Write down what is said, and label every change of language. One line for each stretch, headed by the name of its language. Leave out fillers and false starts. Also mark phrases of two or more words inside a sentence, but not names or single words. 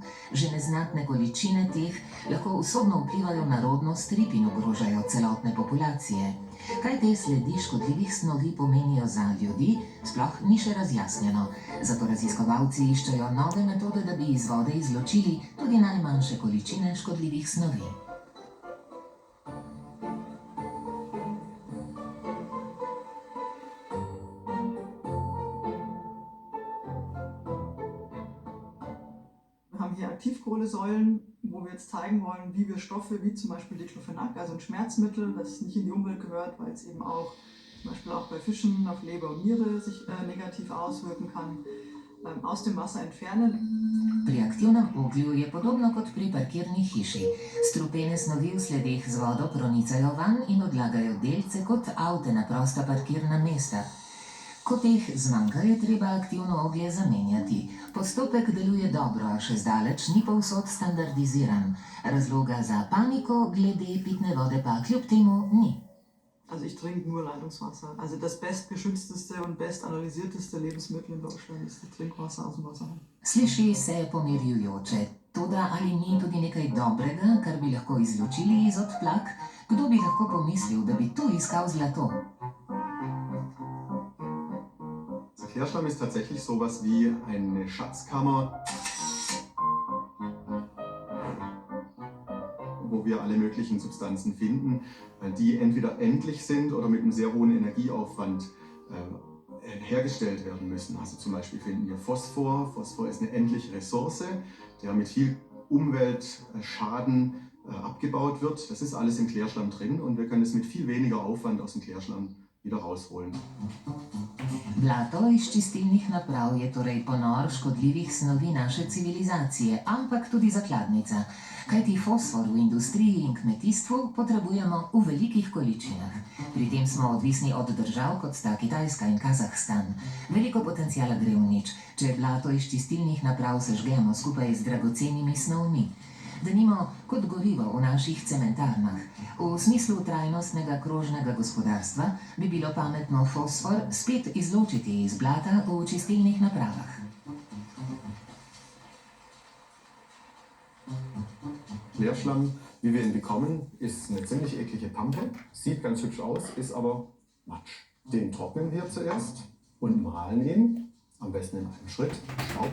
Slovenian: Že neznatne količine teh lahko usodno vplivajo na rodnost rib in ogrožajo celotne populacije. Kaj te sledi škodljivih snovi pomenijo za ljudi, sploh ni še razjasnjeno. Zato raziskovalci iščejo nove metode, da bi iz vode izločili tudi najmanjše količine škodljivih snovi.
German: Wir haben hier Aktivkohlesäulen, wo wir jetzt zeigen wollen, wie wir Stoffe wie zum Beispiel Diclofenac, also ein Schmerzmittel, das nicht in die Umwelt gehört, weil es eben auch zum Beispiel auch bei Fischen auf Leber und Niere sich negativ auswirken kann, aus dem Wasser entfernen.
Slovenian: Pri aktivnem oglju je podobno kot pri parkirni hiši. Strupene snovi v sledeh z vodo pronicajo van in odlagajo delce kot avte na prosta parkirna mesta. Ko teh zmanjka, je treba aktivno oglje zamenjati. Postopek deluje dobro, a še zdaleč ni povsod standardiziran. Razloga za paniko glede pitne vode pa kljub temu ni.
German: Also ich trinke nur Leitungswasser. Also das bestgeschützteste und bestanalysierteste Lebensmittel in Deutschland ist das Trinkwasser aus dem Wasserhahn.
Slovenian: Sliši se pomirjujoče. Toda ali ni tudi nekaj dobrega, kar bi lahko izločili iz odplak? Kdo bi lahko pomislil, da bi tu iskal zlato?
German: Verkehrsschlamm ist tatsächlich sowas wie eine Schatzkammer, wo wir alle möglichen Substanzen finden, die entweder endlich sind oder mit einem sehr hohen Energieaufwand hergestellt werden müssen. Also zum Beispiel finden wir Phosphor. Phosphor ist eine endliche Ressource, der mit viel Umweltschaden abgebaut wird. Das ist alles im Klärschlamm drin und wir können es mit viel weniger Aufwand aus dem Klärschlamm wieder rausholen.
Slovenian: Blato iz čistilnih naprav je torej ponor škodljivih snovi naše civilizacije, ampak tudi zakladnica. Kajti fosfor v industriji in kmetijstvu potrebujemo v velikih količinah. Pri tem smo odvisni od držav, kot sta Kitajska in Kazahstan. Veliko potencijala gre v nič, če blato iz čistilnih naprav sežgemo skupaj z dragocenimi snovmi. Denimo kot gorivo v naših cementarnah. V smislu trajnostnega krožnega gospodarstva bi bilo pametno fosfor spet izločiti iz blata v čistilnih napravah.
German: Klärschlamm, wie wir ihn bekommen, ist eine ziemlich eklige Pampe. Sieht ganz hübsch aus, ist aber Matsch. Den trocknen wir zuerst und mahlen ihn, am besten in einem Schritt. Staub.